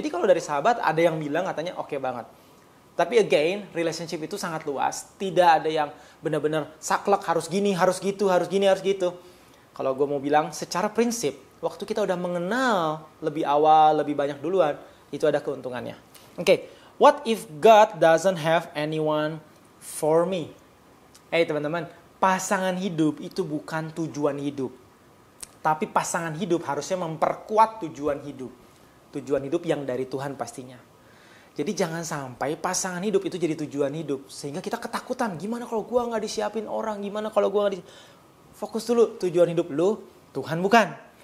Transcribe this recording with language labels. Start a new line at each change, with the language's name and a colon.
Indonesian: Jadi kalau dari sahabat ada yang bilang katanya oke banget. Tapi again, relationship itu sangat luas. Tidak ada yang benar-benar saklek harus gini, harus gitu, harus gini, harus gitu. Kalau gue mau bilang secara prinsip, waktu kita udah mengenal lebih awal, lebih banyak duluan, itu ada keuntungannya.
English: Oke, what if God doesn't have anyone for me?
Indonesian: Teman-teman, pasangan hidup itu bukan tujuan hidup. Tapi pasangan hidup harusnya memperkuat tujuan hidup. Tujuan hidup yang dari Tuhan pastinya. Jadi jangan sampai pasangan hidup itu jadi tujuan hidup. Sehingga kita ketakutan, gimana kalau gue gak disiapin orang, gimana kalau gue gak Fokus dulu, tujuan hidup lu, Tuhan bukan.